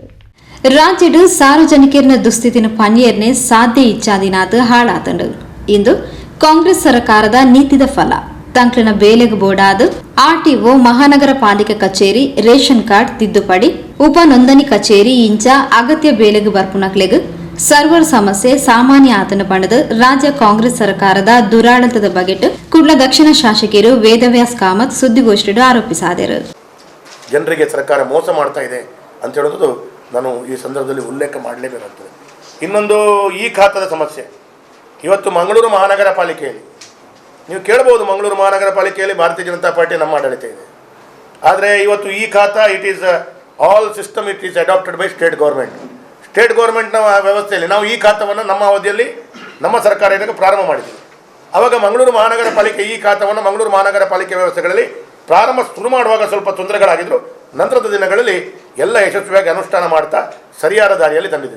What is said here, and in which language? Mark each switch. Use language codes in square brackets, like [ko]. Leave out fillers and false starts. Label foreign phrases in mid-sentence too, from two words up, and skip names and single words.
[tcy] ರಾಜ್ಯಡು ಸಾರ್ವಜನಿಕರಿನ ದುಸ್ಥಿತಿನ ಪನ್ಯರ್ನೆ ಸಾಧ್ಯ ಇಚ್ಛಾದಿನಾದ ಹಾಳಾತಂಡು ಇಂದು ಕಾಂಗ್ರೆಸ್ ಸರ್ಕಾರದ ನೀತಿದ ಫಲ ತಂಕ್ಲಿನ ಬೇಲೆಗೆ ಬೋರ್ಡಾದ ಆರ್ಟಿಒ ಮಹಾನಗರ ಪಾಲಿಕೆ ಕಚೇರಿ ರೇಷನ್ ಕಾರ್ಡ್ ತಿದ್ದುಪಡಿ ಉಪ ನೋಂದಣಿ ಕಚೇರಿ ಇಂಚ ಅಗತ್ಯ ಬೇಲೆಗೆ ಬರ್ಪುನಕ್ಲೆಗ್ ಸರ್ವರ್ ಸಮಸ್ಯೆ ಸಾಮಾನ್ಯ ಆತನ ಪಂಡದ ರಾಜ್ಯ ಕಾಂಗ್ರೆಸ್ ಸರ್ಕಾರದ ದುರಾಡಳಿತದ ಬಗೆಟ್ ಕುಡ್ಲ ದಕ್ಷಿಣ ಶಾಸಕರು ವೇದವ್ಯಾಸ್ ಕಾಮತ್ ಸುದ್ದಿಗೋಷ್ಠಿಯಲ್ಲಿ ಆರೋಪಿಸಿದರು. [kn] ಜನರಿಗೆ ಸರ್ಕಾರ ಮೋಸ ಮಾಡ್ತಾ ಇದೆ ಅಂತ ಹೇಳೋದು ನಾನು ಈ ಸಂದರ್ಭದಲ್ಲಿ ಉಲ್ಲೇಖ ಮಾಡಲೇಬೇಕಾಗ್ತದೆ. ಇನ್ನೊಂದು ಈ ಖಾತದ ಸಮಸ್ಯೆ. ಇವತ್ತು ಮಂಗಳೂರು ಮಹಾನಗರ ಪಾಲಿಕೆಯಲ್ಲಿ ನೀವು ಕೇಳಬಹುದು, ಮಂಗಳೂರು ಮಹಾನಗರ ಪಾಲಿಕೆಯಲ್ಲಿ ಭಾರತೀಯ ಜನತಾ ಪಾರ್ಟಿ ನಮ್ಮ ಆಡಳಿತ ಇದೆ. ಆದರೆ ಇವತ್ತು ಈ ಖಾತಾ [en] it is all system it is adopted by state government. state government's [kn] ವ್ಯವಸ್ಥೆಯಲ್ಲಿ ನಾವು ಈ ಖಾತವನ್ನು ನಮ್ಮ ಅವಧಿಯಲ್ಲಿ ನಮ್ಮ ಸರ್ಕಾರ ಇದಕ್ಕೆ ಪ್ರಾರಂಭ ಮಾಡಿದ್ದೀವಿ. ಆವಾಗ ಮಂಗಳೂರು ಮಹಾನಗರ ಪಾಲಿಕೆ ಈ ಖಾತವನ್ನು ಮಂಗಳೂರು ಮಹಾನಗರ ಪಾಲಿಕೆ ವ್ಯವಸ್ಥೆಗಳಲ್ಲಿ ಪ್ರಾರಂಭ ಶುರು ಮಾಡುವಾಗ ಸ್ವಲ್ಪ ತೊಂದರೆಗಳಾಗಿದ್ದರು. ನಂತರದ ದಿನಗಳಲ್ಲಿ ಎಲ್ಲ ಯಶಸ್ವಿಯಾಗಿ ಅನುಷ್ಠಾನ ಮಾಡ್ತಾ ಸರಿಯಾದ ದಾರಿಯಲ್ಲಿ ತಂದಿದ್ವಿ.